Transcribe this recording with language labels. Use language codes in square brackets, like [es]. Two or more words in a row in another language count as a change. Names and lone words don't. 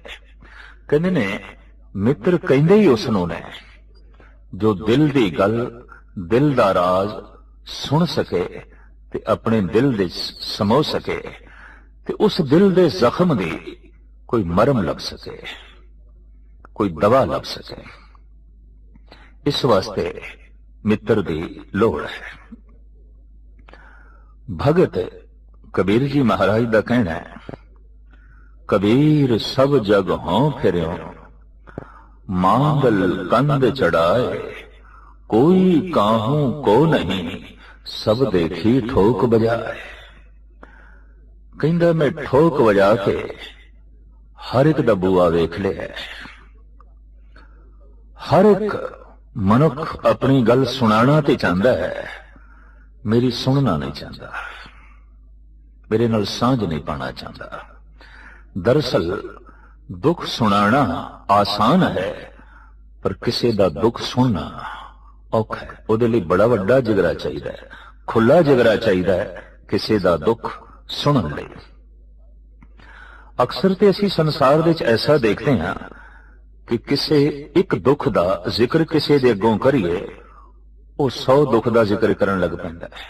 [pa] ਕਹਿੰਦੇ ਨੇ ਮਿੱਤਰ ਕਹਿੰਦੇ ਹੀ ਉਸ ਨੂੰ ਨੇ ਜੋ ਦਿਲ ਦੀ ਗੱਲ, ਦਿਲ ਦਾ ਰਾਜ਼ ਸੁਣ ਸਕੇ ਤੇ ਆਪਣੇ ਦਿਲ ਦੇ ਸਮੋ ਸਕੇ ਤੇ ਉਸ ਦਿਲ ਦੇ ਜ਼ਖਮ ਦੀ ਕੋਈ ਮਰਮ ਲੱਭ ਸਕੇ, ਕੋਈ ਦਵਾ ਲੱਭ ਸਕੇ। ਇਸ ਵਾਸਤੇ ਮਿੱਤਰ ਦੀ ਲੋੜ ਹੈ। ਭਗਤ ਕਬੀਰ ਜੀ ਮਹਾਰਾਜ ਦਾ ਕਹਿਣਾ ਹੈ, [hi] कबीर सब जग हों फिर्यों, मांगल कंद चढ़ाए, कोई काहू को नहीं, सब देखी ठोक बजाए। [pa] ਕਹਿੰਦਾ ਮੈਂ ਠੋਕ ਬਜਾ ਕੇ ਹਰ ਇੱਕ ਦਾ ਬੂਹਾ ਵੇਖ ਲਿਆ। [hi] हर एक मनुख अपनी गल सुनाना ते चाहता है, मेरी सुनना नहीं चाहता, [pa] ਮੇਰੇ ਨਾਲ ਸਾਂਝ [hi] नहीं पाना चाहता। दरअसल दुख सुनाना आसान है, पर किसी का दुख सुनना औखा है। [pa] ਉਹਦੇ ਲਈ बड़ा ਵੱਡਾ ਜਿਗਰਾ ਚਾਹੀਦਾ ਹੈ, ਖੁੱਲਾ ਜਿਗਰਾ ਚਾਹੀਦਾ ਹੈ ਕਿਸੇ ਦਾ ਦੁੱਖ ਸੁਣਨ ਲਈ। ਅਕਸਰ ਤੇ ਅਸੀਂ ਸੰਸਾਰ ਵਿੱਚ ਐਸਾ ਦੇਖਦੇ ਹਾਂ ਕਿ ਕਿਸੇ ਇੱਕ ਦੁੱਖ ਦਾ ਜ਼ਿਕਰ ਕਿਸੇ ਦੇ ਅੱਗੋਂ ਕਰੀਏ, ਉਹ 100 ਦੁੱਖ ਦਾ ਜ਼ਿਕਰ ਕਰਨ ਲੱਗ ਪੈਂਦਾ ਹੈ।